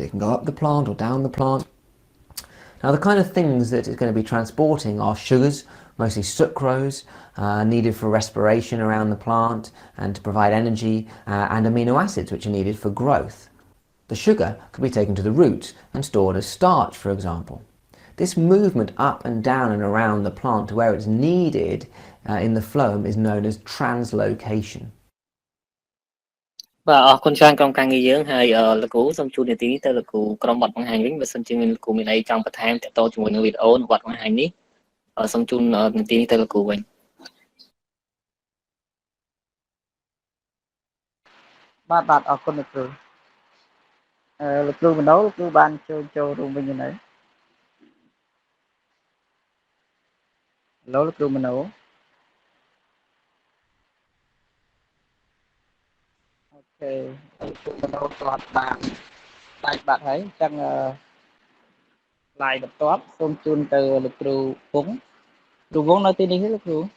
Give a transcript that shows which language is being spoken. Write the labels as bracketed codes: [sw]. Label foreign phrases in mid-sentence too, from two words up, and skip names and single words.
[en] It can go up the plant or down the plant. Now the kind of things that it's going to be transporting are sugars, mostly sucrose, needed for respiration around the plant and to provide energy, and amino acids which are needed for growth. The sugar could be taken to the roots and stored as starch, for example. This movement up and down and around the plant to where it's needed in the phloem is known as translocation. [km] បាទអរគុណច្រើនក្រុមការងារយើងហើយលោកគ្រូសូមជួននាទីនេះទៅលោកគ្រូក្រុមបទបង្ហាញវិញបើសិនជាមានលោកគ្រូមានអីចង់បន្ថែមទាក់ទងជាមួយនឹងវីដេអូនិងបទបង្ហាញនេះសូមជូននាទីនេះទៅលោកគ្រូវិញ បាទអរគុណលោកគ្រូលោកគ្រូមនោលោកគ្រូបានចូលរួមវិញនៅលោកគ្រូមនោអូខេលោកគ្រូមនោគាត់បានដាច់បាត់ហើយអញ្ចឹងslide បន្ទាប់សូមជូនទៅលោកគ្រូវងនៅទីនេះលោកគ្រូ